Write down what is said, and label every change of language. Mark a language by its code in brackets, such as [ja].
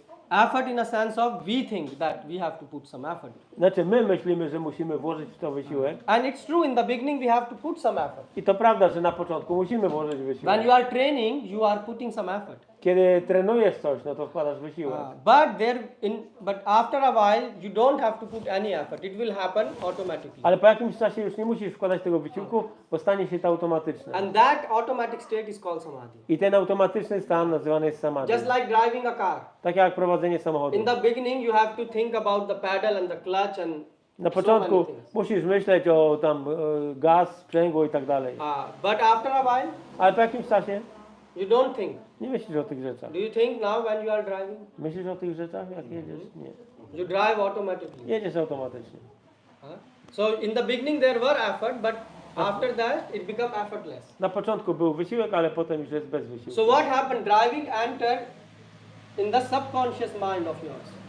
[en] Effort in a sense of we think that we have to put some effort. [pl] Znaczy my myślimy, że musimy włożyć w to wysiłek. [en] And it's true, in the beginning we have to put some effort. [pl] I to prawda, że na początku musimy włożyć [en] When [pl] wysiłek. [en] you are training, you are putting some effort. [pl] Kiedy trenujesz coś, no to wkładasz wysiłek. [en] But after a while, you don't have to put any effort. It will happen automatically. [pl] Ale po jakimś czasie już nie musisz wkładać tego wysiłku, bo stanie się to automatyczne. [en] And that automatic state is called samadhi. [pl] I ten automatyczny stan nazywany jest samadhi. [en] Just like driving a car. [pl] Tak jak prowadzenie samochodu. [en] In the beginning, you have to think about the pedal and the clutch and [pl] Na [en] so [pl] początku [en] many things. [pl] musisz myśleć o tam gaz, sprzęgło i tak dalej. [en] But after a while, [pl] Ale po jakimś czasie [en] you don't think. [pl] nie myślisz o tych rzeczach. [en] Do you think now when you are driving? [pl] Myślisz o tych rzeczach, jak jedziesz? Nie. [en] You drive automatically. [pl] Jedziesz automatycznie. [en] So in the beginning there were effort, but after that it became effortless. [pl] Na początku był wysiłek, ale potem już jest bez wysiłku. [en] So what happened? Driving entered in the subconscious mind of yours.